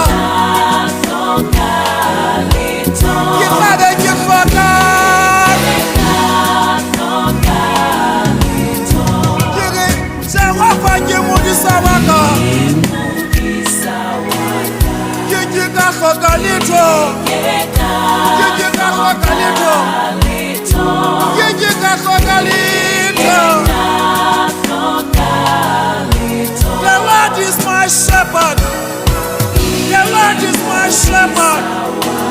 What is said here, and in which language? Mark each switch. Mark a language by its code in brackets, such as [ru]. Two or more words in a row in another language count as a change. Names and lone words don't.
[st] ke tlabe ke foka ke re Jehova ke modisa wa ka ke ka hloka letho ke ka hloka letho ke ka hloka letho. [en] The Lord is my shepherd. The Lord is my shepherd.